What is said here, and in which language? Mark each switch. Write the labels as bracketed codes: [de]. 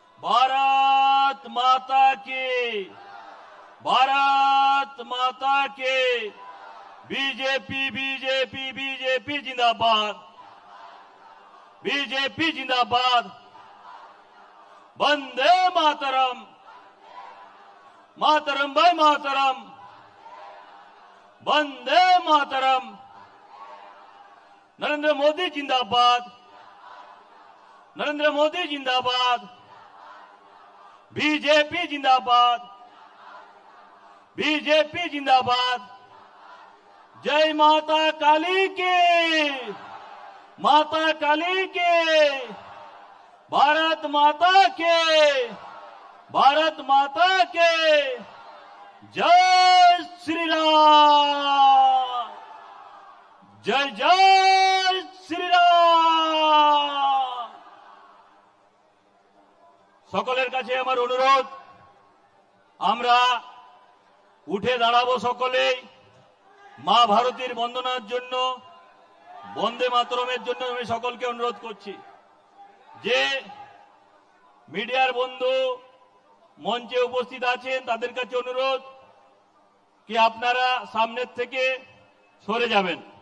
[hi] भारत माता की, भारत माता के। बीजेपी बीजेपी बीजेपी जिंदाबाद, बीजेपी जिंदाबाद। वंदे मातरम, मातरम भाई मातरम, वंदे मातरम। नरेंद्र मोदी जिंदाबाद, नरेंद्र मोदी जिंदाबाद। बीजेपी जिंदाबाद, बीजेपी जिंदाबाद। जय माता काली के, माता काली के। भारत माता के, भारत माता के। जय श्री राम, जय जय श्री राम। [bn] সকলের কাছে আমার অনুরোধ, আমরা উঠে দাঁড়াবো সকলেই মা ভারতীর বন্দনার জন্য, বন্দে মাতরমের জন্য আমি সকলকে অনুরোধ করছি। যে মিডিয়ার বন্ধু মঞ্চে উপস্থিত আছেন তাদের কাছে অনুরোধ কি আপনারা সামনের থেকে সরে যাবেন।